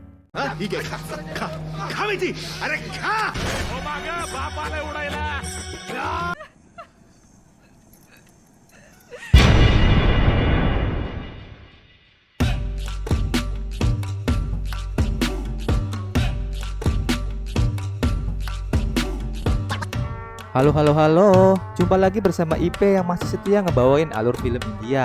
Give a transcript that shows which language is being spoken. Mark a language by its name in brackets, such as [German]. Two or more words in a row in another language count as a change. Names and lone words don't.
[Marathi] हा? ठीक आहे खा खा माहिती अरे खा. बापाला उडायला. [Indonesian] Halo halo halo, jumpa lagi bersama IP yang masih setia ngebawain alur film India.